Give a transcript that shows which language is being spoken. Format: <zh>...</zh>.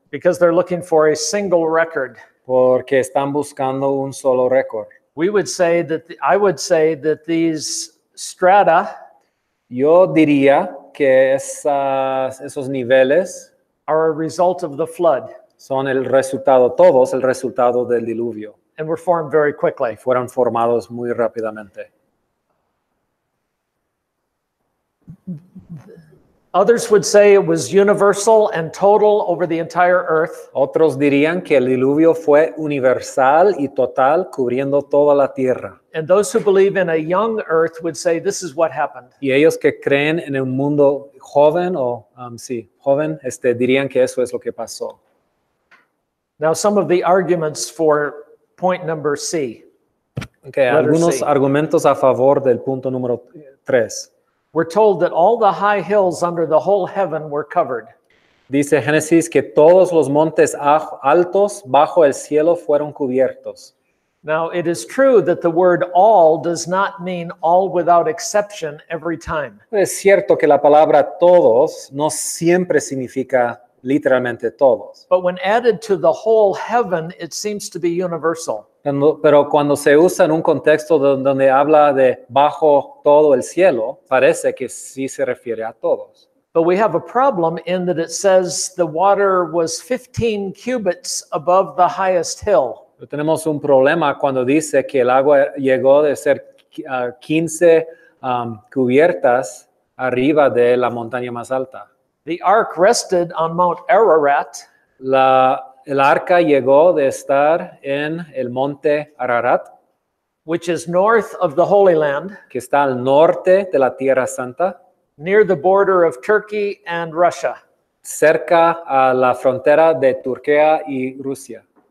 <en>because they're looking for a single record.</en> <es>porque están buscando un solo récord.</es> <en>I would say that these strata</en> <es>Yo diría que esos niveles</es> <en>are a result of the flood</en> <es>son todos el resultado del diluvio.</es> <en>and were formed very quickly.</en> <es>Fueron formados muy rápidamente.</es> <en>Others would say it was universal and total over the entire earth.</en> <es>Otros dirían que el diluvio fue universal y total, cubriendo toda la tierra.</es> <en>And those who believe in a young earth would say this is what happened.</en> <es>Y ellos que creen en un mundo joven, joven, dirían que eso es lo que pasó.</es> <en>Now, some of the arguments for point number C.</en> <es>Okay, algunos argumentos a favor del punto número 3.</es> <en>We're told that all the high hills under the whole heaven were covered.</en> <es>Dice Génesis que todos los montes altos bajo el cielo fueron cubiertos.</es> <en>Now, it is true that the word all does not mean all without exception every time.</en> <es>Es cierto que la palabra todos no siempre significa literalmente todos.</es> <en>But when added to the whole heaven, it seems to be universal.</en> <es>Pero cuando se usa en un contexto donde habla de bajo todo el cielo, parece que sí se refiere a todos.</es> <en>But we have a problem in that it says the water was 15 cubits above the highest hill.</en> <es>Pero tenemos un problema cuando dice que el agua llegó de ser 15 cubiertas arriba de la montaña más alta.</es> <en>The ark rested on Mount Ararat.</en> <es>El arca llegó de estar en el monte Ararat,</es> <en>which is north of the Holy Land,</en> <es>que está al norte de la Tierra Santa,</es> <en>near the border of Turkey and Russia.</en> <es>Cerca a la frontera de Turquía y Rusia.</es>